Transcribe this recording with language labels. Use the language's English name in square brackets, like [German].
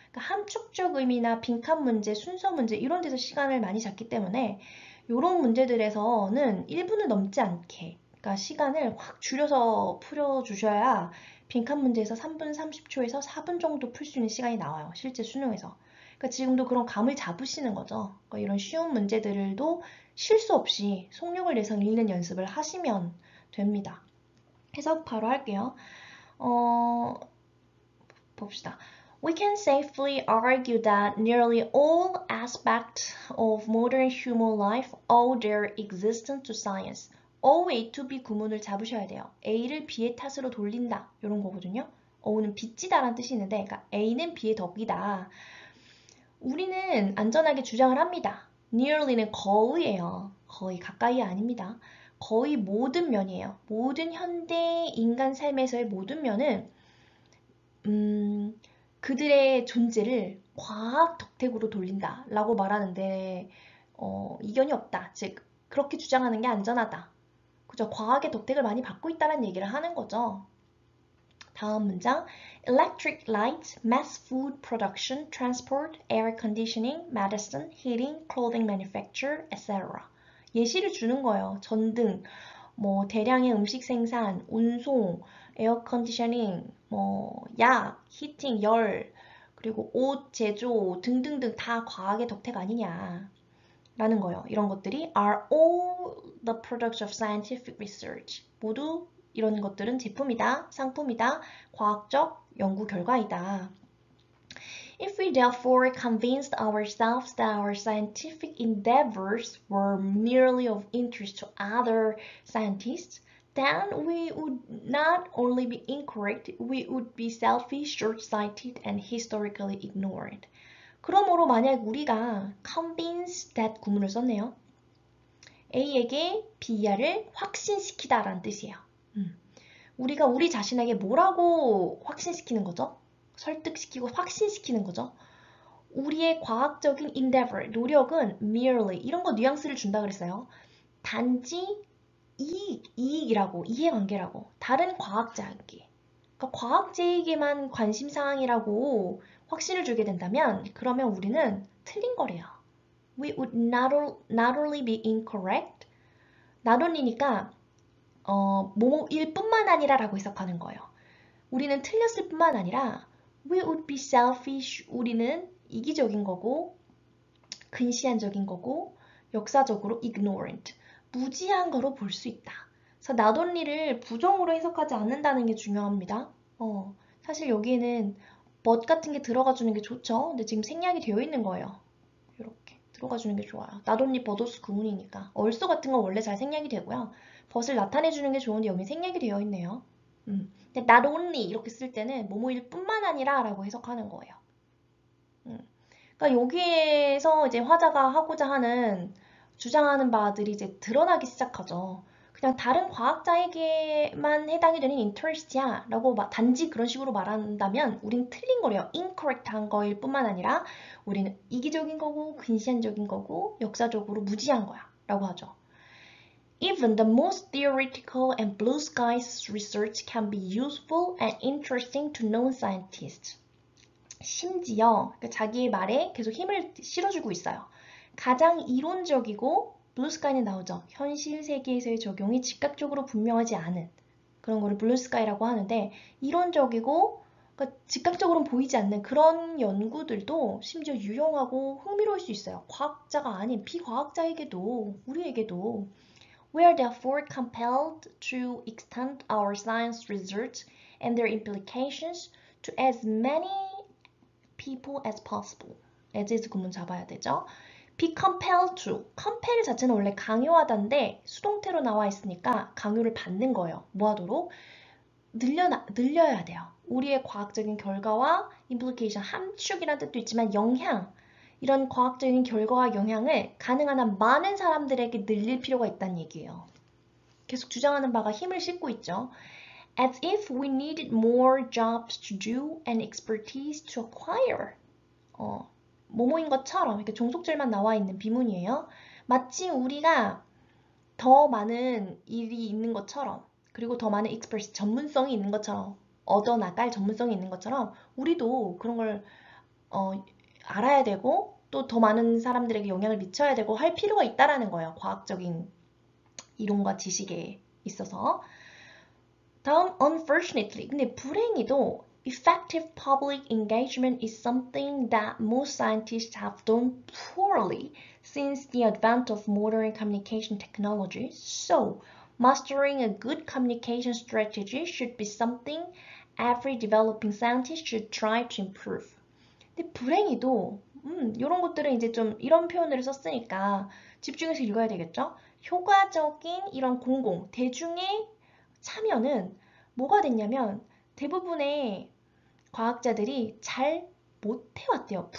[Korean] 그러니까 함축적 의미나 빈칸 문제, 순서 문제 이런 데서 시간을 많이 잡기 때문에 이런 문제들에서는 1분을 넘지 않게 그러니까 시간을 확 줄여서 풀어주셔야 빈칸 문제에서 3분 30초에서 4분 정도 풀 수 있는 시간이 나와요. 실제 수능에서. 그러니까 지금도 그런 감을 잡으시는 거죠. 그러니까 이런 쉬운 문제들도 실수 없이 속력을 내서 읽는 연습을 하시면 됩니다. 해석 바로 할게요. 봅시다. [English] We can safely argue that nearly all aspects of modern human life owe their existence to science. [Korean] owe A to B 구문을 잡으셔야 돼요. A를 B의 탓으로 돌린다. 이런 거거든요. ow는 빚지다라는 뜻이 있는데 그러니까 A는 B의 덕이다. 우리는 안전하게 주장을 합니다. nearly는 거의예요. 거의 가까이 아닙니다. 거의 모든 면이에요. 모든 현대 인간 삶에서의 모든 면은 그들의 존재를 과학 덕택으로 돌린다 라고 말하는데 이견이 없다. 즉 그렇게 주장하는 게 안전하다. 그죠? 과학의 덕택을 많이 받고 있다는 얘기를 하는 거죠. 다음 문장. [English] Electric lights, mass food production, transport, air conditioning, medicine, heating, clothing manufacture, etc. [Korean] 예시를 주는 거예요. 전등, 뭐 대량의 음식 생산, 운송, 에어 컨디셔닝, 뭐 약, 히팅, 열, 그리고 옷 제조 등등등 다 과학의 덕택 아니냐 라는 거예요. 이런 것들이 [English] are all the products of scientific research. [Korean] 모두 이런 것들은 제품이다, 상품이다, 과학적 연구 결과이다. [English] If we therefore convinced ourselves that our scientific endeavors were merely of interest to other scientists, then we would not only be incorrect, we would be selfish, short-sighted, and historically ignored. [Korean] 그러므로 만약 우리가 convince that 구문을 썼네요. A에게 B야를 확신시키다 라는 뜻이에요. 우리가 우리 자신에게 뭐라고 확신시키는 거죠? 설득시키고 확신시키는 거죠. 우리의 과학적인 endeavor, 노력은 merely 이런 거 뉘앙스를 준다 그랬어요. 단지 이익이라고, 이해관계라고 다른 과학자에게 그러니까 과학자에게만 관심사항이라고 확신을 주게 된다면 그러면 우리는 틀린 거래요. [English] We would not only be incorrect not only니까 [Korean] 뭐뭐일 뿐만 아니라 라고 해석하는 거예요. 우리는 틀렸을 뿐만 아니라 [English] we would be selfish. [Korean] 우리는 이기적인 거고 근시안적인 거고 역사적으로 ignorant. 무지한 거로 볼 수 있다. 그래서 not only를 부정으로 해석하지 않는다는 게 중요합니다. 사실 여기에는 but 같은 게 들어가 주는 게 좋죠. 근데 지금 생략이 되어 있는 거예요. 이렇게 들어가 주는 게 좋아요. not only but also 구문이니까. also 같은 건 원래 잘 생략이 되고요. but을 나타내 주는 게 좋은데 여기 생략이 되어 있네요. 근데 not only 이렇게 쓸 때는 뭐뭐일 뿐만 아니라 라고 해석하는 거예요. 그러니까 여기에서 이제 화자가 하고자 하는 주장하는 바들이 이제 드러나기 시작하죠. 그냥 다른 과학자에게만 해당이 되는 interest야 라고 단지 그런 식으로 말한다면 우린 틀린 거래요. incorrect한 거일 뿐만 아니라 우리는 이기적인 거고 근시안적인 거고 역사적으로 무지한 거야 라고 하죠. [English] Even the most theoretical and blue skies research can be useful and interesting to non-scientists. [Korean] 심지어 자기의 말에 계속 힘을 실어주고 있어요. 가장 이론적이고 블루스카이는 나오죠. 현실 세계에서의 적용이 즉각적으로 분명하지 않은 그런 거를 블루스카이라고 하는데 이론적이고 그러니까 즉각적으로는 보이지 않는 그런 연구들도 심지어 유용하고 흥미로울 수 있어요. 과학자가 아닌 비과학자에게도 우리에게도 [English] We are therefore compelled to extend our science research and their implications to as many people as possible. [Korean] as is 구문 잡아야 되죠. [English] be compelled to. [Korean] compel 자체는 원래 강요하다인데 수동태로 나와 있으니까 강요를 받는 거예요. 뭐 하도록? 늘려야 돼요. 우리의 과학적인 결과와 implication, 함축이라는 뜻도 있지만 영향, 이런 과학적인 결과와 영향을 가능한 한 많은 사람들에게 늘릴 필요가 있다는 얘기예요. 계속 주장하는 바가 힘을 싣고 있죠. [English] As if we needed more jobs to do and expertise to acquire. [Korean] 뭐뭐인 것처럼 이렇게 종속절만 나와 있는 비문이에요. 마치 우리가 더 많은 일이 있는 것처럼 그리고 더 많은 expertise, 전문성이 있는 것처럼 얻어나갈 전문성이 있는 것처럼 우리도 그런 걸 알아야 되고 또 더 많은 사람들에게 영향을 미쳐야 되고 할 필요가 있다라는 거예요. 과학적인 이론과 지식에 있어서. 다음 unfortunately. 근데 불행히도 [English] effective public engagement is something that most scientists have done poorly since the advent of modern communication technology. So, mastering a good communication strategy should be something every developing scientist should try to improve. [Korean] 근데 불행히도 이런 것들은 이제 좀 이런 표현을 썼으니까 집중해서 읽어야 되겠죠? 효과적인 이런 대중의 참여는 뭐가 됐냐면 대부분의 과학자들이 잘 못해왔대요.